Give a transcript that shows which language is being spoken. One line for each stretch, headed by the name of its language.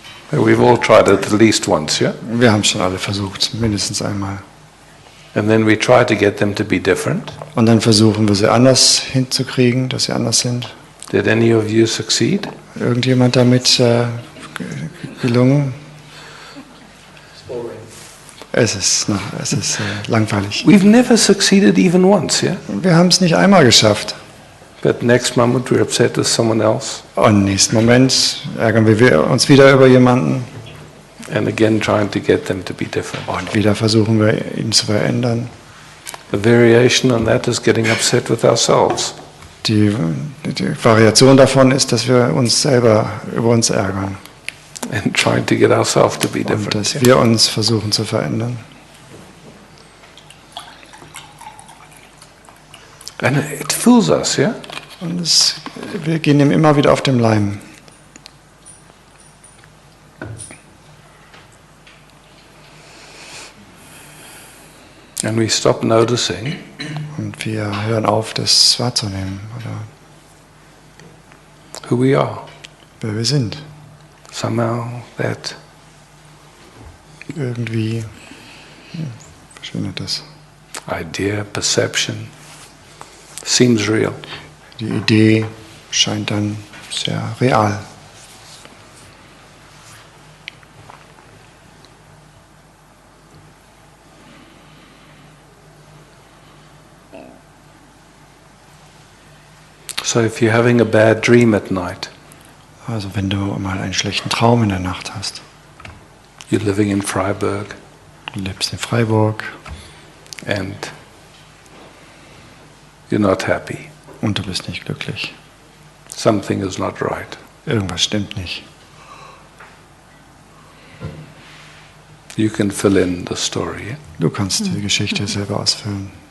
English: We've all tried it at least once, yeah?
German: Wir haben es schon alle versucht, mindestens einmal.
English: And then we try to get them to be different.
German: Und dann versuchen wir sie anders hinzukriegen, dass sie anders sind.
English: Did any of you succeed?
German: Irgendjemand damit gelungen? Es ist langweilig.
English: We've never succeeded even once, yeah?
German: Wir haben es nicht einmal geschafft.
English: But next moment we're upset with someone else.
German: Und im nächsten Moment ärgern wir uns wieder über jemanden.
English: And again trying to get them to be different.
German: Und wieder versuchen wir, ihn zu verändern.
English: The variation on that is getting upset with ourselves.
German: Die Variation davon ist, dass wir uns selber über uns ärgern.
English: And trying to get ourselves to be
German: Und
English: different.
German: dass wir uns versuchen zu verändern.
English: And it fools us, yeah?
German: Und wir gehen ihm immer wieder auf den Leim.
English: And we stop noticing
German: Und wir hören auf, das wahrzunehmen, oder
English: who we are.
German: wer wir sind.
English: Somehow that
German: Irgendwie verschwindet das.
English: idea, perception seems real.
German: Die Idee scheint dann sehr real.
English: So if you're having a bad dream at night,
German: Also wenn du mal einen schlechten Traum in der Nacht hast,
English: you're living in Freiburg
German: du lebst in Freiburg
English: and you're not happy.
German: und du bist nicht glücklich.
English: Something is not right.
German: Irgendwas stimmt nicht.
English: You can fill in the story.
German: Du kannst die Geschichte selber ausfüllen.